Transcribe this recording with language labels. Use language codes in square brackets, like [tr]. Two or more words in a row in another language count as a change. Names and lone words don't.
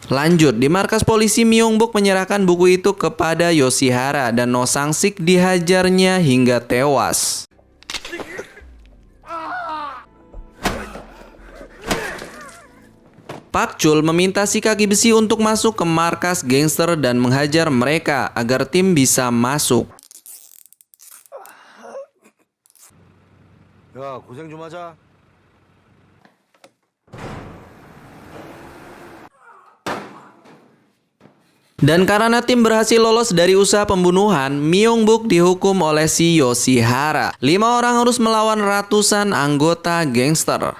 [id] Lanjut, di markas polisi Myung-bok menyerahkan buku itu kepada Yoshihara dan No Sang-sik dihajarnya hingga tewas. Pak Chol meminta si kaki besi untuk masuk ke markas gangster dan menghajar mereka agar tim bisa masuk. [ko] 야, 고생 좀 하자. [id] Dan karena tim berhasil lolos dari usaha pembunuhan, Myung-bok dihukum oleh si Yoshihara. 5 orang harus melawan ratusan anggota gangster.